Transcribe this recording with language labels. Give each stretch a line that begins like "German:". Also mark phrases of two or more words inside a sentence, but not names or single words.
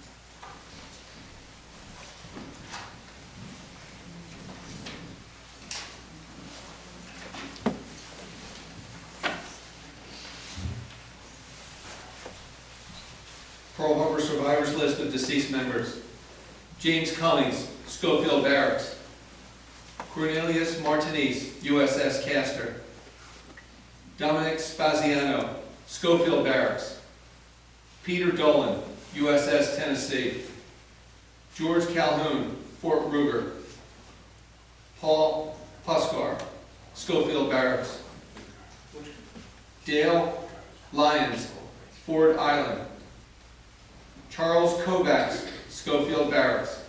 English: Pearl Harbor survivors list of deceased members. James Cummings, Schofield Barracks. Cornelius Martinez, USS Castor. Dominic Spaziano, Schofield Barracks. Peter Dolan, USS Tennessee. George Calhoun, Fort Ruger. Paul Puskar, Schofield Barracks. Dale Lyons, Ford Island. Charles Kovacs, Schofield Barracks.